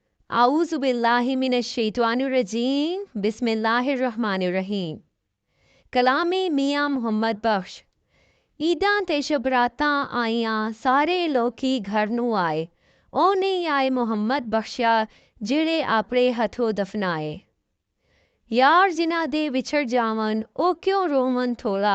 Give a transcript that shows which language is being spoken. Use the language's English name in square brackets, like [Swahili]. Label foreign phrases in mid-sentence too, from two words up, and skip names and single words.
[Arabic] أعوذ بالله من الشيطان الرجيم بسم الله الرحمن الرحيم. [Punjabi] کلام میاں محمد بخش۔ عیداں تے شبراتاں آئیاں سارے لوکی گھر نوں آئے. او نہیں آئے محمد بخشا جہڑے اپنے ہتھوں دفنائے. یار جنہاں دے وچھڑ جاون او کیوں روون تھوڑا.